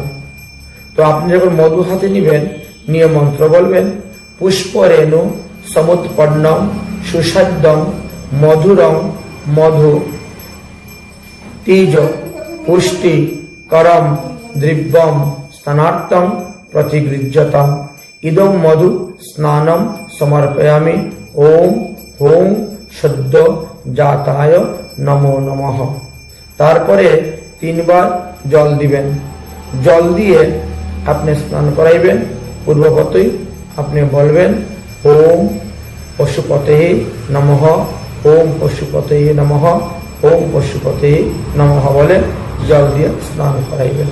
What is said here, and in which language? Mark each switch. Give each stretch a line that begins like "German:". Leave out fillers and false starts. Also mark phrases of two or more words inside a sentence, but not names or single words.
Bangla: তো আপনি যখন মধু হাতে নিবেন, নিয়ে মন্ত্র বলবেন
Sanskrit: পুষ্পরেণু সমুৎপন্নম সুসাদ্যম মধুরম মধু তেজ পুষ্টি করম দ্রব্যম স্নানার্থম प्रतिगृह्यताम् इदं मधु स्नानं समर्पयामि ओम होम शुद्ध जाताय नमो नमः।
Bangla: तारपरे 3 বার জল দিবেন। জল দিয়ে আপনি স্নান করাইবেন। পূর্ববতই আপনি বলবেন
Sanskrit: ওম পশুপতয়ে নমঃ, ওম পশুপতয়ে নমঃ, ওম পশুপতয়ে নমঃ
Bangla: বলে জল দিয়ে স্নান করাইবেন।